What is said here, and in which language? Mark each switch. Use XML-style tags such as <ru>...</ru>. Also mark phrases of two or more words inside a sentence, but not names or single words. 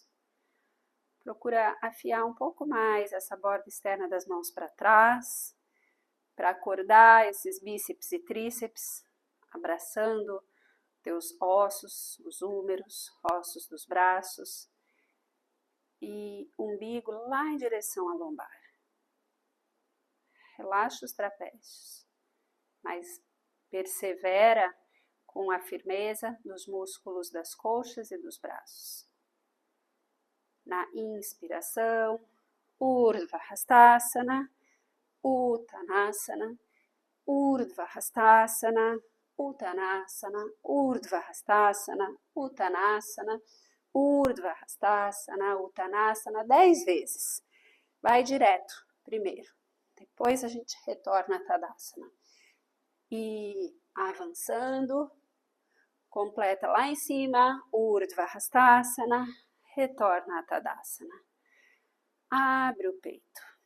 <pt>Procura afiar um pouco mais essa borda externa das mãos para trás, para acordar esses bíceps e tríceps, abraçando teus ossos, os húmeros, ossos dos braços e umbigo lá em direção à lombar. Relaxa os trapézios, mas persevera com a firmeza dos músculos das coxas e dos braços. Na inspiração, Urdhva Hastasana, Uttanasana, Urdhva Hastasana, Uttanasana, Urdhva Hastasana, Uttanasana, Urdhva Hastasana, Uttanasana, 10 vezes. Vai direto, primeiro. Depois a gente retorna a Tadasana. E avançando, completa lá em cima, Urdhva Hastasana, retorna a Tadasana. Abre o peito.</pt>